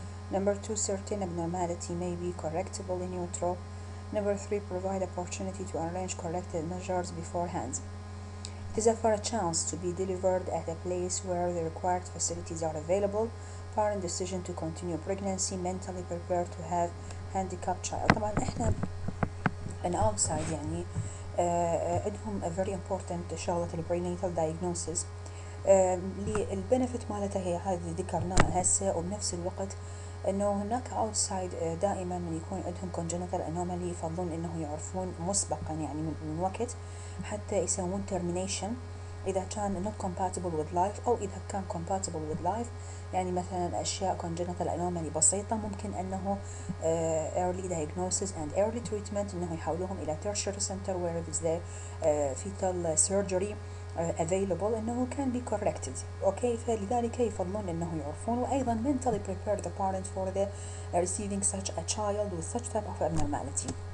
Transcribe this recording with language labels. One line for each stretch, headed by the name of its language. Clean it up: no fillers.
English: Number 2, certain abnormality may be correctable in utero. Number 3, provide opportunity to arrange corrective measures beforehand. It is for a chance to be delivered at a place where the required facilities are available. Parent decision to continue pregnancy, mentally prepared to have handicapped child.
Arabic: طبعا احنا an outside يعني عندهم
English: a very important
Arabic: شغلة البرينيتال diagnosis البنفيت مالتها هي هذه ذكرناها هسه، وبنفس الوقت انه هناك outside دائما من يكون عندهم
English: congenital anomaly
Arabic: يفضلون انه يعرفون مسبقا يعني من وقت حتى يسوون termination اذا كان
English: not compatible with life
Arabic: او اذا كان
English: compatible with life.
Arabic: يعني مثلا اشياء
English: congenital anomaly
Arabic: بسيطة ممكن انه
English: early diagnosis and early treatment
Arabic: انه يحولوهم الى
English: tertiary center where is the fetal surgery available انه can be corrected.
Arabic: اوكي، فلذلك يفضلون انه يعرفون، وايضا
English: mentally prepare the parent for the receiving such a child with such type of abnormality.